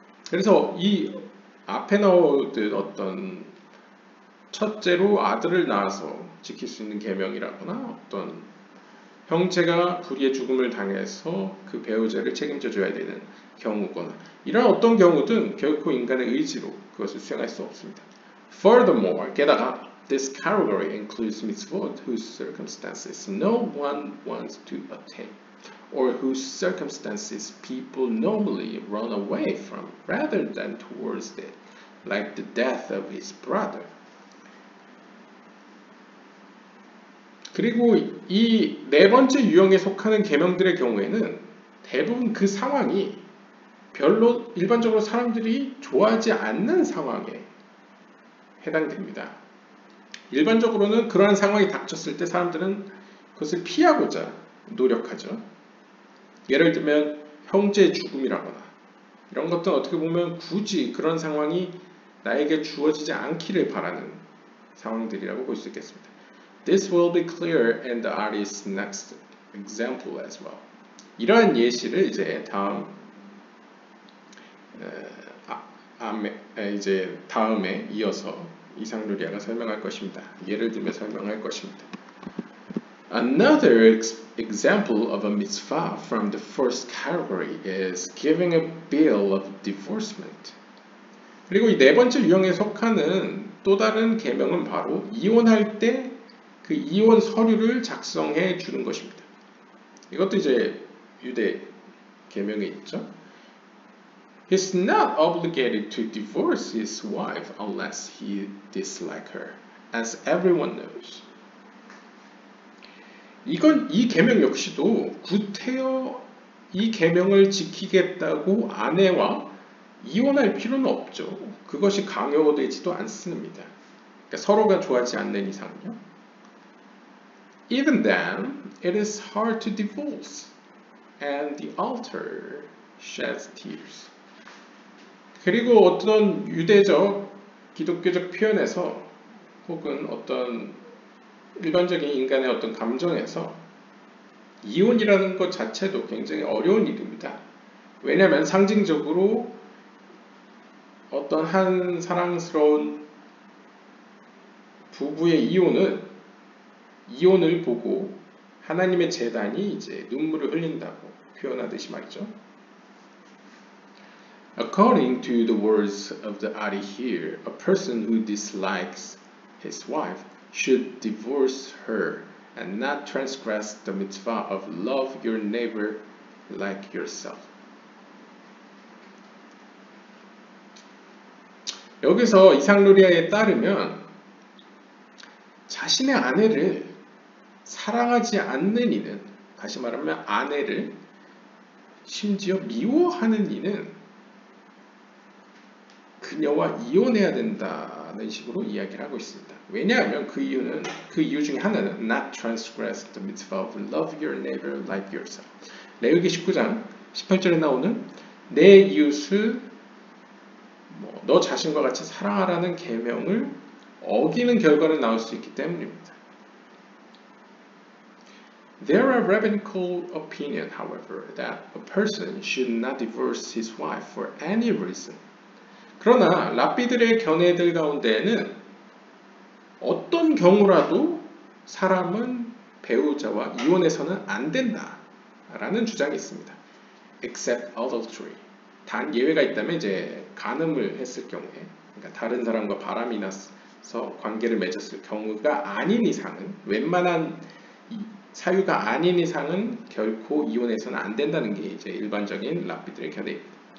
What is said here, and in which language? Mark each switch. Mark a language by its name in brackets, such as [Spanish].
[Korean] 그래서 이 앞에 나오듯 어떤 첫째로 아들을 낳아서 지킬 수 있는 계명이라거나 어떤 형제가 불의의 죽음을 당해서 그 배우자를 책임져 줘야 되는 경우거나 이런 어떤 경우든 결코 인간의 의지로 그것을 수행할 수 없습니다. [English] Furthermore, [Korean] 게다가 [English] this category includes mitzvot whose circumstances no one wants to attain, or whose circumstances people normally run away from rather than towards it, like the death of his brother. [Korean] 그리고 이 네 번째 유형에 속하는 계명들의 경우에는 대부분 그 상황이 별로 일반적으로 사람들이 좋아하지 않는 상황에 해당됩니다. 일반적으로는 그러한 상황이 닥쳤을 때 사람들은 그것을 피하고자 노력하죠. 예를 들면 형제의 죽음이라거나 이런 것들은 어떻게 보면 굳이 그런 상황이 나에게 주어지지 않기를 바라는 상황들이라고 볼 수 있겠습니다. [English] This will be clear in the artist's next example as well. [Korean] 이러한 예시를 이제 다음에 이어서 이상루리아가 설명할 것입니다. 예를 들며 설명할 것입니다. [English] Another example of a mitzvah from the first category is giving a bill of divorcement. [Korean] 그리고 이 네 번째 유형에 속하는 또 다른 계명은 바로 이혼할 때 그 이혼 서류를 작성해 주는 것입니다. 이것도 이제 유대 계명에 있죠. [English] He's not obligated to divorce his wife unless he dislikes her, as everyone knows. [Korean] 이 계명 역시도 구태여 이 계명을 지키겠다고 아내와 이혼할 필요는 없죠. 그것이 강요되지도 않습니다. 그러니까 서로가 좋아하지 않는 이상은요. [English] Even then, it is hard to divorce, and the altar sheds tears. [Korean] 그리고 어떤 유대적, 기독교적 표현에서 혹은 어떤 일반적인 인간의 어떤 감정에서 이혼이라는 것 자체도 굉장히 어려운 일입니다. 왜냐하면 상징적으로 어떤 한 사랑스러운 부부의 이혼을 보고 하나님의 제단이 이제 눈물을 흘린다고 표현하듯이 말이죠. [English] According to the words of the Ari here, a person who dislikes his wife should divorce her and not transgress the mitzvah of love your neighbor like yourself. [Korean] 여기서 이상루리아에 따르면 자신의 아내를 사랑하지 않는 이는, 다시 말하면 아내를 심지어 미워하는 이는 그녀와 이혼해야 된다는 식으로 이야기를 하고 있습니다. 왜냐하면 그 이유 중에 하나는 [English] not transgress the mitzvah of love your neighbor like yourself. [Korean] 레위기 19장 18절에 나오는 내 이웃을 너 자신과 같이 사랑하라는 계명을 어기는 결과는 나올 수 있기 때문입니다. [English] There are rabbinical opinion, however, that a person should not divorce his wife for any reason. [Korean] 그러나 랍비들의 견해들 가운데에는 어떤 경우라도 사람은 배우자와 이혼해서는 안 된다 라는 주장이 있습니다. [English] except adultery. [Korean] 단 예외가 있다면 이제 간음을 했을 경우에, 그러니까 다른 사람과 바람이 나서 관계를 맺었을 경우가 아닌 이상은, 웬만한 사유가 아닌 이상은 결코 이혼해서는 안 된다는 게 이제 일반적인 랍비들의 견해입니다.